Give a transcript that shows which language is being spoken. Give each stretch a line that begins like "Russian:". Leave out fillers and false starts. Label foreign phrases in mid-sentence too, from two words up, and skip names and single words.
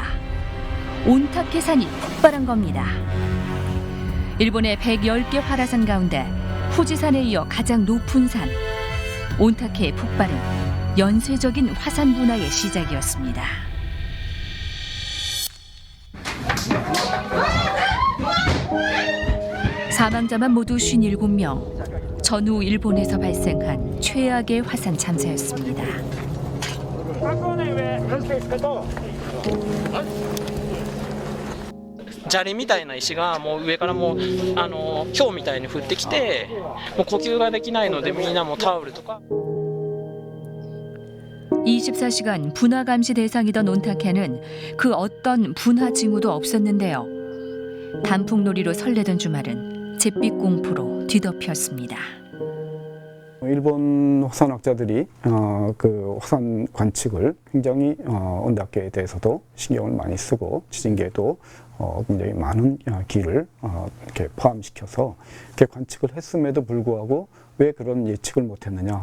Korean: 온타케산이 폭발한 겁니다. 일본의 110개 활화산 가운데 후지산에 이어 가장 높은 산, 온타케의 폭발은 연쇄적인 화산 분화의 시작이었습니다. 사망자만 모두 57명, 전후 일본에서 발생한 최악의 화산 참사였습니다.
Japanese: 砂利みたいな石がもう上からもう氷みたいに降ってきてもう呼吸ができないのでみんなもタオルとか
Korean: 24시간 분화 감시 대상이던 온타케는 그 어떤 분화 징후도 없었는데요. 단풍놀이로 설레던 주말은 잿빛 공포로 뒤덮였습니다. 일본 화산학자들이 그 화산 관측을 굉장히 온다케에 대해서도 신경을 많이 쓰고 지진계에도 굉장히 많은 기를 이렇게 포함시켜서 이렇게 관측을 했음에도 불구하고 왜 그런 예측을 못했느냐?